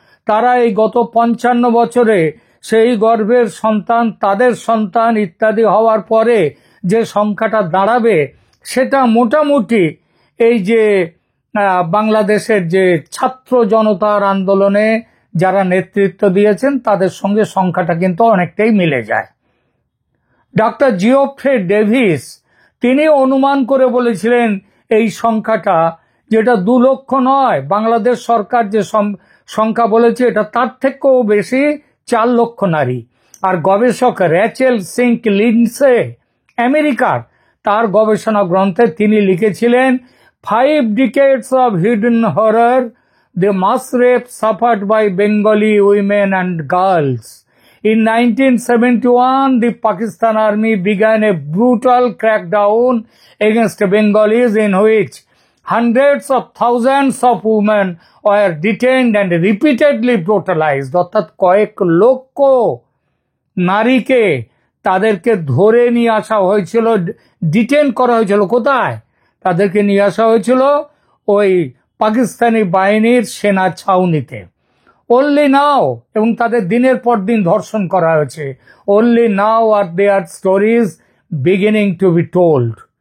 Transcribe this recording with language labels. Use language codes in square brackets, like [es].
[bn] তারা এই গত 55 বছরে সেই গর্ভের সন্তান, তাদের সন্তান ইত্যাদি হওয়ার পরে যে সংখ্যাটা দাঁড়াবে, সেটা মোটামুটি এই যে বাংলাদেশের যে ছাত্র জনতার আন্দোলনে যারা নেতৃত্ব দিয়েছেন তাদের সঙ্গে সংখ্যাটা কিন্তু অনেকটাই মিলে যায়। ডক্টর জিওফ্রে ডেভিস তিনি অনুমান করে বলেছিলেন এই সংখ্যাটা, যেটা 2 লক্ষ নয়, বাংলাদেশ সরকার যে সংখ্যা বলেছে এটা তার থেকেও বেশি, 4 লক্ষ নারী। আর গবেষক র্যাচেল সিঙ্ক লিন্ডসে আমেরিকার, তার গবেষণা গ্রন্থে তিনি লিখেছিলেন [en] 5 decades of hidden horror, the mass rape suffered by Bengali women and girls. In 1971, the Pakistan Army began a brutal crackdown against Bengalis in which hundreds of thousands of women were detained and repeatedly brutalized. [bn] অর্থাৎ কয়েক লক্ষ নারীকে তাদেরকে ধরে নিয়ে আসা হয়েছিল, detain করা হয়েছিল। কোথায়? তাদেরকে নিয়ে আসা হয়েছিল ওই পাকিস্তানি বাহিনীর সেনা ছাউনিতে। [en] Only now, [bn] এবং তাদের দিনের পর দিন ধর্ষণ করা হয়েছে। [en] Only now are their stories beginning to be told.